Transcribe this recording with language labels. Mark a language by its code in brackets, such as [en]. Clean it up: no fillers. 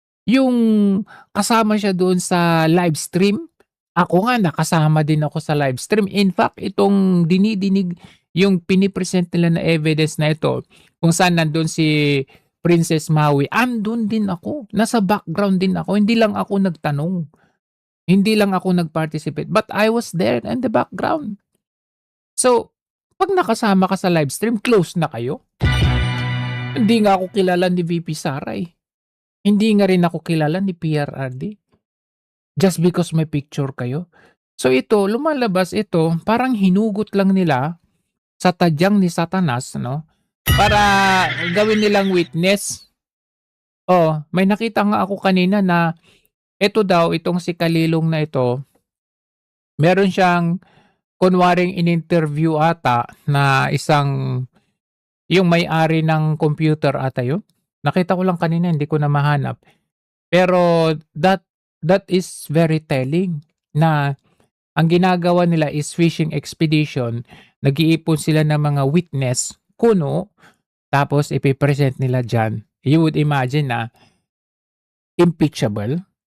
[tl] Yung kasama siya doon sa live stream, ako nga nakasama din ako sa live stream. [en] In fact, [tl] itong dinidinig, yung pinipresent nila na evidence na ito, kung saan nandun si Princess Maui, andun din ako. Nasa background din ako. Hindi lang ako nagtanong. Hindi lang ako nag-participate. [en] But I was there in the background. [tl] So, pag nakasama ka sa live stream, close na kayo. Hindi nga ako kilala ni VP Sara eh. Hindi nga rin ako kilala ni PRRD. [en] Just because [tl] may picture kayo. So ito, lumalabas ito, parang hinugot lang nila sa tadyang ni Satanas, no? Para gawin nilang witness. Oh, may nakita nga ako kanina na ito daw, itong si Kalilong na ito, meron siyang kunwaring in-interview ata na isang, yung may-ari ng computer ata yun. Nakita ko lang kanina, hindi ko na mahanap. [en] Pero that is very telling [tl] na ang ginagawa nila [en] is fishing expedition. [tl] Nag-iipon sila ng mga witness, kuno, tapos ipipresent nila dyan. [en] You would imagine na impeachable.